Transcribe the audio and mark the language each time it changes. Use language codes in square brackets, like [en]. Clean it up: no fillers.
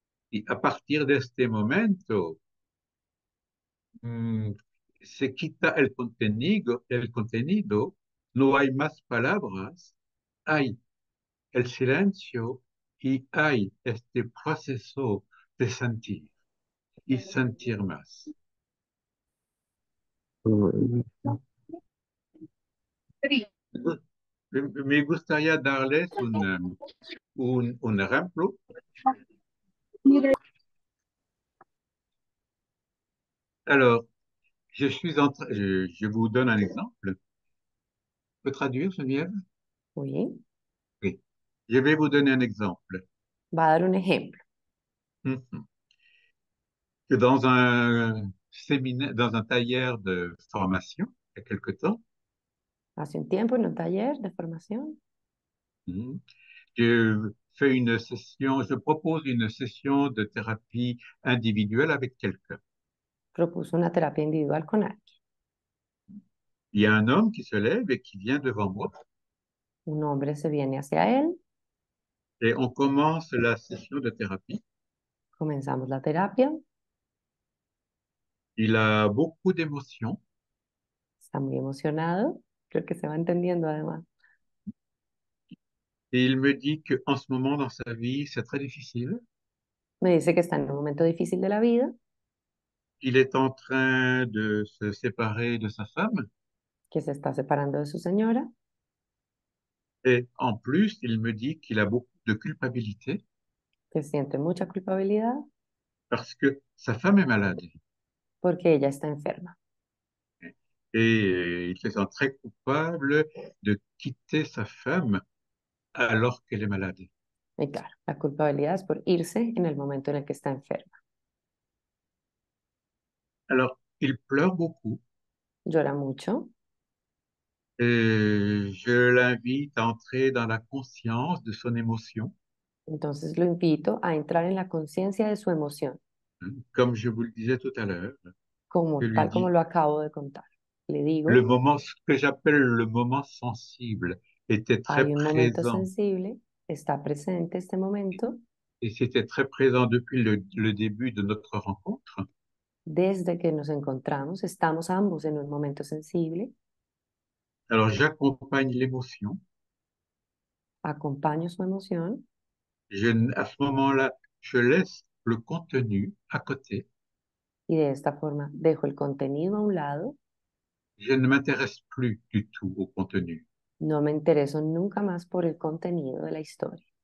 [es] Y a partir de este momento, mm, se quita el contenido, no hay más palabras, hay el silencio y hay este proceso de sentir y sentir más. Me gustaría darles un ejemplo. [fr] Alors, je vous donne un exemple. Je peux traduire, Geneviève? Oui. Oui. Je vais vous donner un exemple. [es] Va a dar un ejemplo. Mhm. [fr] Que dans un séminaire, dans un tailleur de formation, il y a quelque temps, [es] Hace un tiempo en un taller de formación [fr] mhm, je fais une session, je propose une session de thérapie individuelle avec quelqu'un. [es] propuso una terapia individual con alguien. [fr] Il y a un homme qui se lève et qui vient devant moi [es] Un hombre se viene hacia él, [fr] et on commence la session de thérapie. [es] comenzamos la terapia, [fr] Il a beaucoup d'émotions [es] está muy emocionado, creo que se va entendiendo además. [fr] et il me dit qu'en ce moment dans sa vie, c'est très difficile. [es] Me dice que está en un momento difícil de la vida, [fr] Il est en train de se séparer de sa femme [es] que se está separando de su señora [fr] et en plus, il me dit qu'il a beaucoup de culpabilité [es] que siente mucha culpabilidad [fr] parce que sa femme est malade. [es] porque ella está enferma. [fr] Et il se sent très coupable de quitter sa femme alors qu'elle est malade. [es] Y claro, la culpabilidad es por irse en el momento en el que está enferma. [fr] Alors, il pleure beaucoup [es] Llora mucho, [fr] et je l'invite à entrer dans la conscience de son émotion. [es] entonces lo invito a entrar en la conciencia de su emoción, [fr] Comme je vous le disais tout à l'heure, je [es] como [fr] lui [es] tal como [fr] dis, [es] lo acabo de contar. Le le digo, [fr] moment, ce que j'appelle le moment sensible était très [es] hay un momento [fr] présent [es] sensible, está presente este momento, [fr] et c'était très présent depuis le début de notre rencontre. [es] desde que nos encontramos, estamos ambos en un momento sensible, [fr] Alors, j'accompagne l'émotion. [es] acompaño su emoción [fr] À ce moment-là, je laisse le contenu à côté. [es] y de esta forma dejo el contenido a un lado, [fr] Je ne m'intéresse plus du tout au contenu, [es] no me intereso nunca más por el contenido de la historia,